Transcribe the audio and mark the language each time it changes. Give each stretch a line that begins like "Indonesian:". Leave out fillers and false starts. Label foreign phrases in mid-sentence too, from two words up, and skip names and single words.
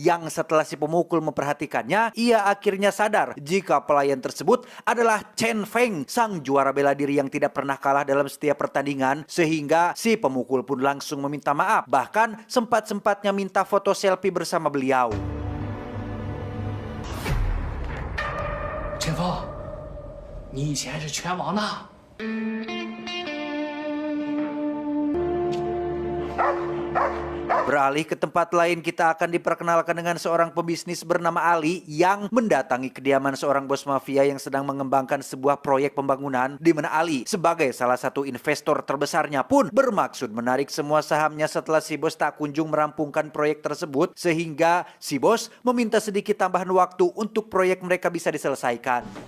Indonesian: Yang setelah si pemukul memperhatikannya, ia akhirnya sadar jika pelayan tersebut adalah Chen Feng, sang juara bela diri yang tidak pernah kalah dalam setiap pertandingan, sehingga si pemukul pun langsung meminta maaf, bahkan sempat-sempatnya minta foto selfie bersama beliau.
Chinese: 陈峰，你以前是拳王呢。
Indonesian: Beralih ke tempat lain, kita akan diperkenalkan dengan seorang pebisnis bernama Ali yang mendatangi kediaman seorang bos mafia yang sedang mengembangkan sebuah proyek pembangunan, di mana Ali sebagai salah satu investor terbesarnya pun bermaksud menarik semua sahamnya setelah si bos tak kunjung merampungkan proyek tersebut, sehingga si bos meminta sedikit tambahan waktu untuk proyek mereka bisa diselesaikan.